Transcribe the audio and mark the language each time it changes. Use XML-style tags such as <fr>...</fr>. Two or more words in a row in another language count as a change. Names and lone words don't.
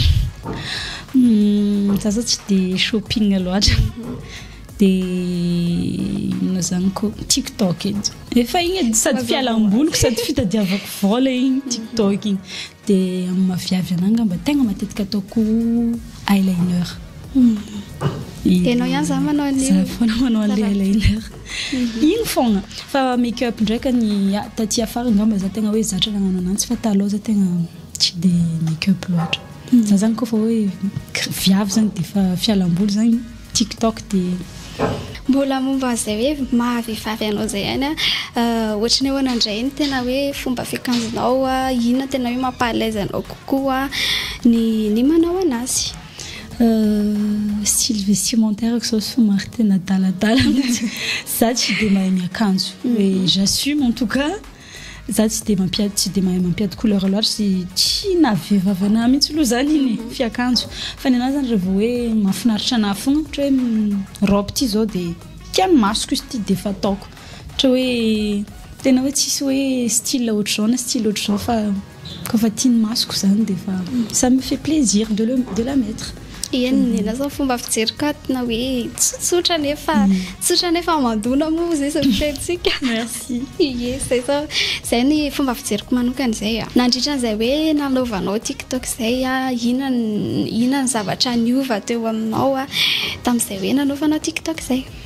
<mg>za zao tsy dia shopping loatra dia inona zany koa tiktok edy efa igny sady fialam-boloko sady fitadiavako vola igny tiktok igny dia amin'ny mahaviavy anah ngamba tegna matetika ataoko eyeliner enao ihany za manao za foana manao an'ilay eyeliner igny foagna fa make-up ndraika ny taty afara ngamba za tegna hoe zatra nagnano ananjy fa taloha za tegna tsy dia make-up loatra za zany koa fa hoe viavy zany dia fa fialam-boly zany tiktok dia mbola momba zay hoe mahavehivavy anao zay ihany ohatrany hoe nandray ny tena hoe fomba fiakanjonao inona tena hoe mampahalaise anao kokoa ny manao anazy</mg> <fr>style vestimentaire que ça</fr> <mg>somary tena daladala za tsy dia mahay miakanjo</mg> <fr>et j'assume en tout cas</fr> <mg>za tsy dia mahay mampiady couleur loatra sy tsy navehivavy anahy mihitsy aloha zany iny fiakanjo fa ny anazy zany rehefa hoe mahafinaritra anahy fogna ohatra hoe robe ty zao dia tiany masoko izy ty dia efa ataoko ohatra hoe tena hoe tsisy hoe style ohatr'izao na style ohatr'izao fa kofa tiany masoko zany dia efa</mg> <fr>ça me fait plaisir de la mettre</fr> <mg>nena zao fomba fijery ka tena hoe tsotsotra nefa mandona moa zay satria</mg> <fr>merci</fr> <mg>ie zay ny fomba fijeriko manokana zay nandritra an'izay hoe nanaovanao tiktok zay inona ny zavatra niova teo aminao tamin'izay hoe nanaovanao tiktok zay</mg>